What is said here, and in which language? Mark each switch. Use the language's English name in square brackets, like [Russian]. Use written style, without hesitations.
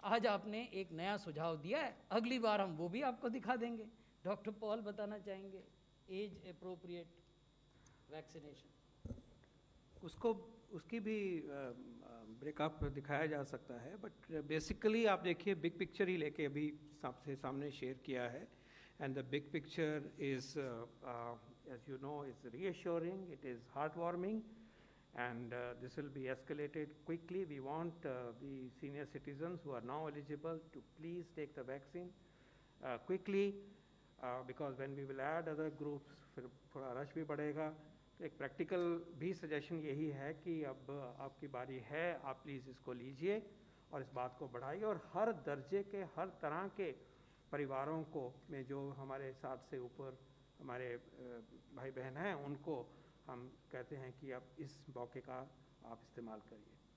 [Hindi] आज आपने एक नया सुझाव दिया है, अगली बार हम वो भी आपको दिखा देंगे. डॉक्टर पॉल बताना चाहेंगे एज अप्रोप्रिएट वैक्सीनेशन. उसकी भी ब्रेकअप दिखाया जा सकता है, बट बेसिकली आप देखिए बिग पिक्चर ही लेके अभी सबसे सामने शेयर किया है. [English] And the big picture is, as you know, is reassuring, it is heartwarming, and this will be escalated quickly. We want the senior citizens who are now eligible to please take the vaccine quickly, because when we will add other groups, [Hindi] फिर थोड़ा rush भी बढ़ेगा. तो एक practical भी suggestion यही है कि अब आपकी बारी है, आप प्लीज़ इसको लीजिए और इस बात को बढ़ाइए, और हर दर्जे के, हर तरह के परिवारों को में जो हमारे साथ से ऊपर हमारे भाई बहन हैं, उनको हम कहते हैं कि अब इस मौके का आप इस्तेमाल करिए।